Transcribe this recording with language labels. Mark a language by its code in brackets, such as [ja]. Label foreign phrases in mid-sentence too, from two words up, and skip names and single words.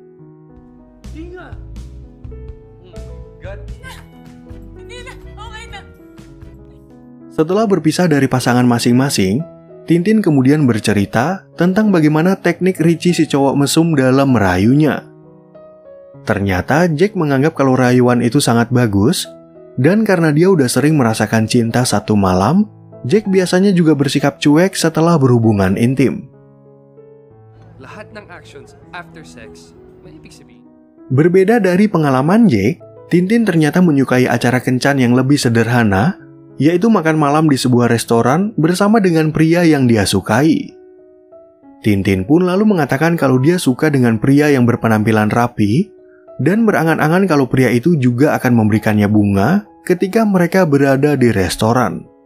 [id] Setelah berpisah dari pasangan masing-masing, Tintin kemudian bercerita tentang bagaimana teknik Richie si cowok mesum dalam merayunya. Ternyata Jack menganggap kalau rayuan itu sangat bagus, dan karena dia udah sering merasakan cinta satu malam, Jack biasanya juga bersikap cuek setelah berhubungan intim. [tl] Lahat ng [en] actions after sex, [tl] may ibig sabihin. [id] Berbeda dari pengalaman Jack, Tintin ternyata menyukai acara kencan yang lebih sederhana, yaitu makan malam di sebuah restoran bersama dengan pria yang dia sukai. Tintin pun lalu mengatakan kalau dia suka dengan pria yang berpenampilan rapi, dan berangan-angan kalau pria itu juga akan memberikannya bunga ketika mereka berada di restoran.